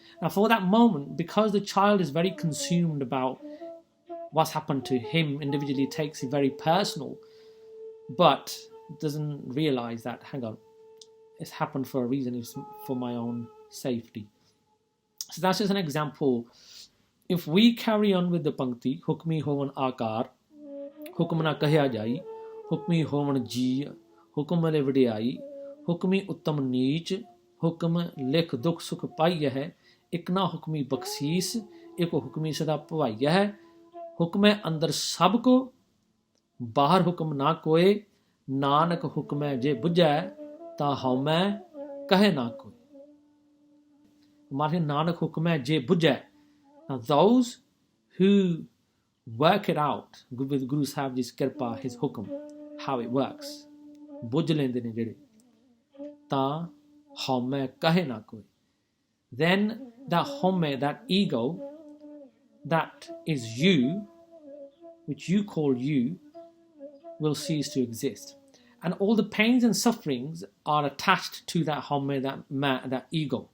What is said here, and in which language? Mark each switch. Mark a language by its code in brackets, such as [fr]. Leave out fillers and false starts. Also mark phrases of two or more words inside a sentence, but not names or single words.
[en] Now for that moment, because the child is very consumed about what's happened to him individually, takes it very personal, but doesn't realize that, hang on, it's happened for a reason, it's for my own safety. So that's just an example. If we carry on with the Pankti, [pa] ਹੁਕਮੀ ਹੋਵਨ ਆਕਾਰ, ਹੁਕਮ ਨ ਕਹਿਆ ਜਾਈ, ਹੁਕਮੀ ਹੋਵਨ ਜੀ, ਹੁਕਮ ਲੇ ਵਡਿਆਈ, ਹੁਕਮੀ ਉੱਤਮ ਨੀਚ, ਹੁਕਮ ਲਿਖ ਦੁਖ ਸੁਖ ਪਾਈਅਹਿ ਹੈ, ਇਕਨਾ ਹੁਕਮੀ ਬਖਸੀਸ, ਏਕ ਹੁਕਮੀ ਸਦਾ ਭਵਾਈਅਹਿ ਹੈ, ਹੁਕਮ ਅੰਦਰ ਸਭ ਕੋ, ਬਾਹਰ ਹੁਕਮ ਨ ਕੋਇ, ਨਾਨਕ ਹੁਕਮ ਜੇ ਬੁਝੈ, ਤਾ ਹਉਮੈ ਕਹੇ ਨ ਕੋਇ. ਨਾਨਕ ਹੁਕਮ ਜੇ ਬੁਝੈ. [en] Now those who work it out with Guru Sahib Ji's kirpa, his hukam, how it works, [pa] ਬੁਝ ਲੈਂਦੇ ਨੇ ਜਿਹੜੇ, ਤਾ ਹਉਮੈ ਕਹੇ ਨਾ ਕੋਈ. [en] Then that haume, that ego, that is you, which you call you, will cease to exist. And all the pains and sufferings are attached to that haume, that ego.